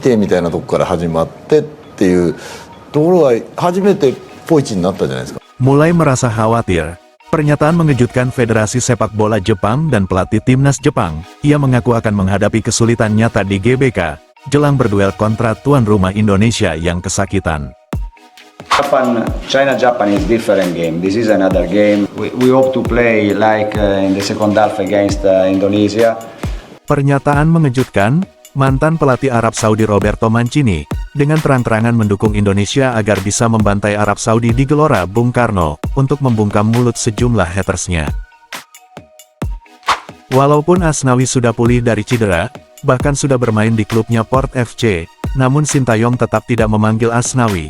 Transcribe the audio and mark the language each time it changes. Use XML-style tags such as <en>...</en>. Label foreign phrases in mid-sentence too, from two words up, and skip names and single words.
<ja>てみたいなとこから始まってっていうところが初めてポイチになったじゃないですか。</ja> <id>Mulai merasa khawatir. Pernyataan mengejutkan Federasi Sepak Bola Jepang dan pelatih timnas Jepang. Ia mengaku akan menghadapi kesulitan nyata di GBK, jelang berduel kontra tuan rumah Indonesia yang kesakitan.</id> <en>China-Japan is different game. This is another game. We hope to play like in the second half against Indonesia.</en> <id>Pernyataan mengejutkan, mantan pelatih Arab Saudi Roberto Mancini, dengan terang-terangan mendukung Indonesia agar bisa membantai Arab Saudi di Gelora Bung Karno, untuk membungkam mulut sejumlah hatersnya. Walaupun Asnawi sudah pulih dari cedera, bahkan sudah bermain di klubnya Port FC, namun Sintayong tetap tidak memanggil Asnawi.</id>